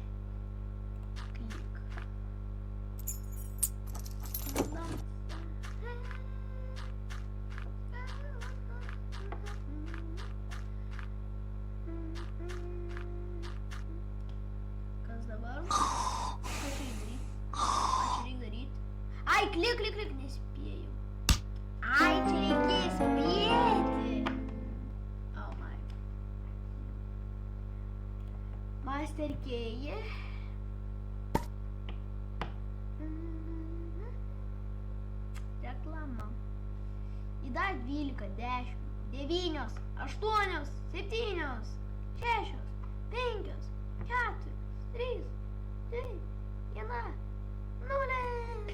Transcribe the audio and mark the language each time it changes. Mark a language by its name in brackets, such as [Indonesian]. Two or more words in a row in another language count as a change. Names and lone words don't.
[Lithuanian] Klik. Kas dabar? Ką čia reikia daryti? Ai, klik, nespėjau. Ai, čia reikės spėti. [English] Oh my. Master Key. [Lithuanian] Reklama. Įdar 12, 10, 9, 8, 7, 6, 5, 4, 3, 2, 1, 0.